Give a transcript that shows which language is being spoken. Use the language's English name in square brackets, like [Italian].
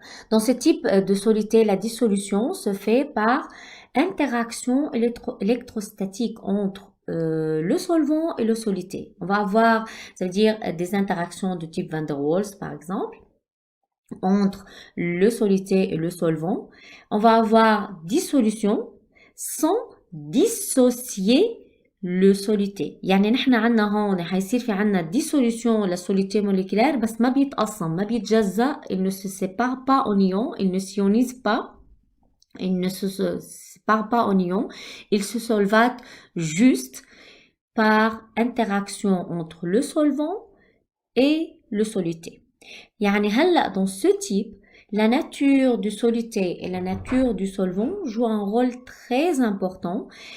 [French] Dans ce type de soluté, la dissolution se fait par interaction électrostatique entre le solvant et le soluté. On va avoir, ça veut dire des interactions de type van der Waals, par exemple, entre le soluté et le solvant. On va avoir dissolution sans dissocier le soluté. [Arabic] يعني نحن عنا هون حيصير في عنا dissolution للسوليتي moléculaire بس ما بيتقسم ما بيتجزأ. [French] Il ne se sépare pas en ions, il ne s'ionise pas, il ne se sépare pas en ions, il se solvate juste par interaction entre le solvant et le soluté. [Arabic] يعني هلأ [French] dans ce type, la nature du soluté et la nature du solvant jouent un rôle très important.